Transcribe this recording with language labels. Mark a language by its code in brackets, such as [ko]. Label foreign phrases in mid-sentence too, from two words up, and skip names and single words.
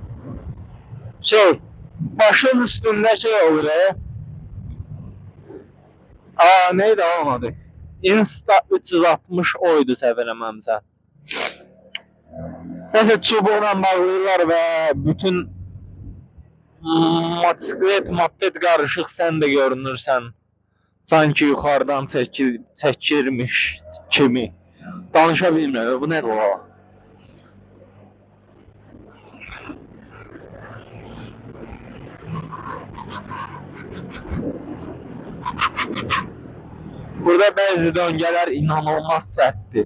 [tr] Başın üstünde olur ya. Neydi onun adı? [az] Insta 360 oydu səfərləməmsə. Nəsə çubuqla bağlayırlar və bütün motosiklet, moped qarışıq sən də görünürsən. Sanki yuxarıdan çəkirmiş kimi. Danışa bilmirəm, bu nədir o? Burada bəzi döngələr inanılmaz sərtdir.